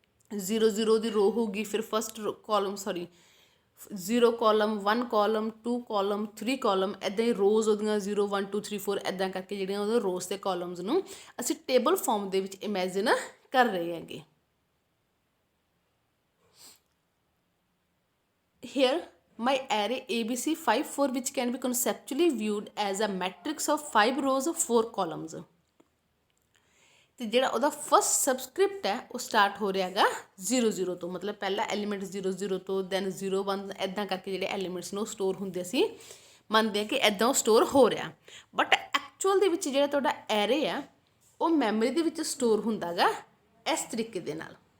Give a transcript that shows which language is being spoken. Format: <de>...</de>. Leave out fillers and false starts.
<pa>0 ਦੀ ਰੋ ਹੋਊਗੀ, ਫਿਰ first column 0 column, 1 column, 2 column, 3 column, ਇੱਦਾਂ ਹੀ ਰੋਜ਼ ਉਹਦੀਆਂ 0 1 2 3 4 ਇੱਦਾਂ ਕਰਕੇ ਜਿਹੜੀਆਂ ਉਹਦੇ ਰੋਜ਼ ਦੇ ਕਾਲਮਸ ਨੂੰ ਅਸੀਂ ਟੇਬਲ ਫਾਰਮ ਦੇ ਵਿੱਚ ਇਮੈਜਿਨ ਕਰ ਰਹੇ ਹੈਗੇ।</pa> <en>Here my array ABC 5 4 which can be conceptually viewed as a matrix of 5 rows of 4 columns।</en> <pa>ਤੇ ਜਿਹੜਾ ਉਹਦਾ ਫਸਟ ਸਬਸਕ੍ਰਿਪਟ ਹੈ ਉਹ ਸਟਾਰਟ ਹੋ ਰਿਹਾ ਹੈਗਾ 0 ਤੋਂ, ਮਤਲਬ ਪਹਿਲਾ ਐਲੀਮੈਂਟ 0 ਤੋਂ, ਦੈਨ 0 1 ਇੱਦਾਂ ਕਰਕੇ ਜਿਹੜੇ ਐਲੀਮੈਂਟਸ ਨੂੰ ਸਟੋਰ ਹੁੰਦੇ ਸੀ, ਮੰਨਦੇ ਹਾਂ ਕਿ ਇੱਦਾਂ ਉਹ ਸਟੋਰ ਹੋ ਰਿਹਾ। ਬਟ ਐਕਚੁਅਲ ਦੇ ਵਿੱਚ ਜਿਹੜਾ ਤੁਹਾਡਾ ਐਰੇ ਆ ਉਹ ਮੈਮਰੀ ਦੇ ਵਿੱਚ ਸਟੋਰ ਹੁੰਦਾ ਗਾ ਇਸ ਤਰੀਕੇ ਦੇ ਨਾਲ।</pa>